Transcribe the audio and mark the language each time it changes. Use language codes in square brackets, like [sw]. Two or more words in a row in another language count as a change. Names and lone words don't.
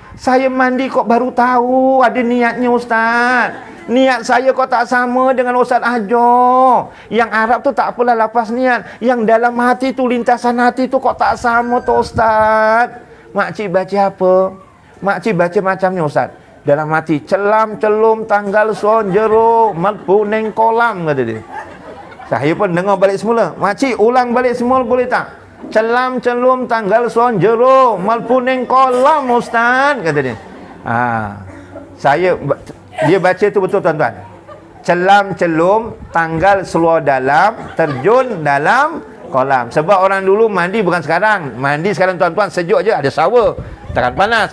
[ms] Saya mandi kok baru tahu ada niatnya Ustaz. Niat saya kok tak sama dengan Ustaz Ajo. Yang Arab tu tak apalah lepas niat. Yang dalam hati tu, lintasan hati tu kok tak sama tu Ustaz. Makcik baca apa? Makcik baca macam ni Ustaz. Dalam hati, [jv] celam celum tanggal son jero melbu neng kolam, [ms] kata dia. Saya pun dengar balik semula. Makcik ulang balik semula boleh tak? [jv] Celam celum tanggal son jero melbu neng kolam [ms] Ustaz, kata dia. Dia baca tu betul tuan-tuan. Celam celum tanggal seluar dalam terjun dalam kolam. Sebab orang dulu mandi bukan sekarang. Mandi sekarang tuan-tuan sejuk je, ada shower. Tekan panas.